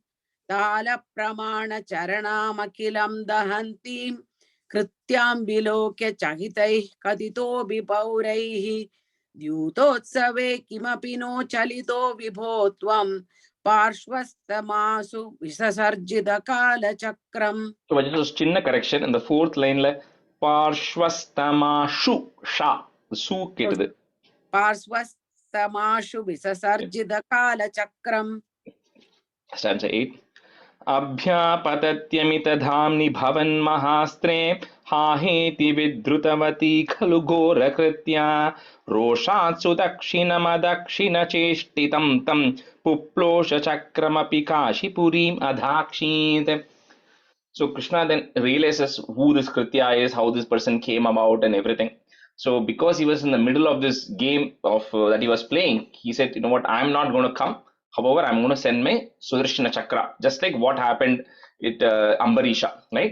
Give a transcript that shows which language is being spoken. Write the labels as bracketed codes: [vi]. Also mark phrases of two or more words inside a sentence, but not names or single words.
[sa] ताल प्रमाण चरणमकिलम् दहन्तीम् कृत्यम् विलोक्य चकितै कतितो पौरैः द्युतोत्सवे किमपि नो चलितो विभोत्वम् पार्श्वस्तमाशु विससर्जित काल चक्रम्. [en] So just chinna correction in the fourth line la [sa] पार्श्वस्तमाशु श. [ta] த ஸு கெட்டுடு. [sa] पार्श्वस्तमाशु विससर्जित काल चक्रम्. [en] Stanza 8. [sa] अभ्यापतत्यमितधाम्नि भवन्महास्त्रे हाहेति विद्रुतवती खलु घोरकृत्या रोषात्सु दक्षिणमदक्षिणचेष्टितं तं पुप्लोषचक्रमपि काशीपुरीम् अधाक्षीत्. [en] So Krishna then realizes who this Kritya is, how this person came about and everything. So because he was in the middle of this game of that he was playing, he said, you know what, I'm not going to come. However, I'm going to send my Sudarshana Chakra, just like what happened with Ambarisha, right?